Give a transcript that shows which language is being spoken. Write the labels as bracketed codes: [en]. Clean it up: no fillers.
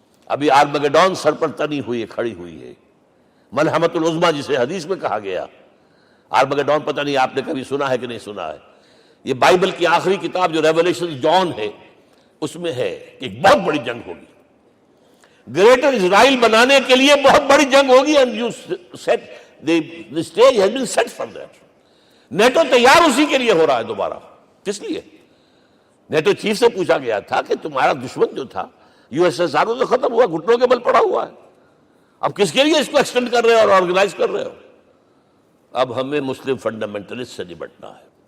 [ur] ابھی آرمگڈون سر پر تنی ہوئی ہے، کھڑی ہوئی ہے، ملحمت العظمیٰ جسے حدیث میں کہا گیا. آرمگڈون پتہ نہیں آپ نے کبھی سنا ہے کہ نہیں سنا ہے. یہ بائبل کی آخری کتاب جو ریولیشن جان ہے، اس میں ہے کہ ایک بہت بڑی جنگ ہوگی، گریٹر اسرائیل بنانے کے لیے بہت بڑی جنگ ہوگی. [en] and you said the stage has been set for that. [ur] NATO تیار اسی کے لیے ہو رہا ہے دوبارہ. کس لیے؟ نیٹو چیف سے پوچھا گیا تھا کہ تمہارا دشمن جو تھا USSR تو ختم ہوا، گھٹنوں کے بل پڑا ہوا ہے، اب کس کے لیے اس کو ایکسٹینڈ کر رہے ہو اور آرگنائز کر رہے ہو؟ اب ہمیں مسلم فنڈامنٹلسٹ سے نمٹنا ہے.